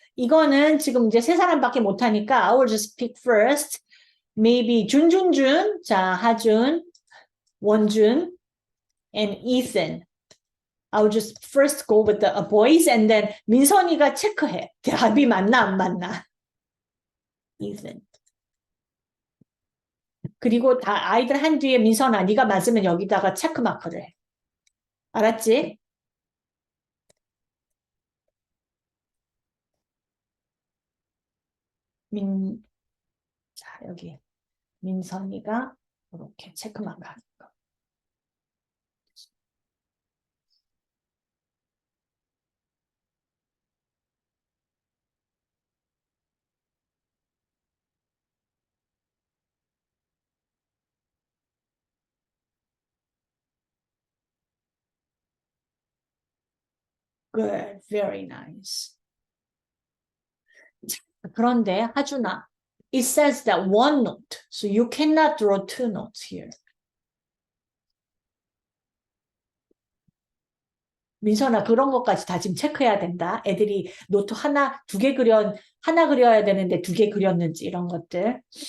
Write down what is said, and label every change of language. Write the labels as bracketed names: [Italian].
[Korean] 이거는 지금 이제 세 사람밖에 못하니까 [English] I will just pick first. Maybe 준준준. [Korean] 자, [English] 하준, 원준, and Ethan. I will just first go with the boys and then [Korean] 민선이가 체크해. 답이 맞나 안 맞나. Ethan. 그리고 다 아이들 한 뒤에 민선아 네가 맞으면 여기다가 체크마크를 해. 알았지? 자 여기 민선이가 이렇게 체크마크 하는 거. [English] Good, very nice. [Korean] 그런데 하준아, [English] it says that one note, so you cannot draw two notes here. [Korean] 민선아 그런 것까지 다 지금 체크해야 된다. 애들이 노트 하나, 두 개 하나 그려야 되는데 두 개 그렸는지 이런 것들.